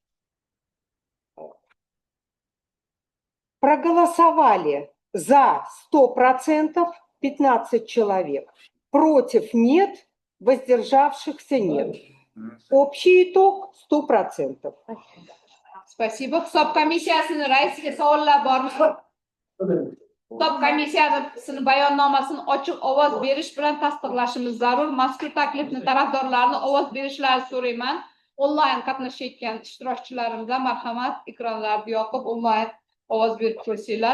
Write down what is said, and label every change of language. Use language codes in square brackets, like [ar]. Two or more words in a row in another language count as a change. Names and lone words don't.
[ru] Проголосовали за 100% 15 человек, против нет, воздержавшихся нет. Общий итог 100%. Spasibo. [uz] Hisob komissiyasining raisiga savollar bormi? Hisob komissiyasining bayonnomasini ochiq ovoz berish bilan tasdiqlashimiz zarur. Mazkur taklifni tarafdorlarini ovoz berishlarini so'rayman. Onlayn qatnashayotgan ishtirokchilarimizdan marhamat, ekranlarni yoqib onlayn ovoz berib qo'ysanglar.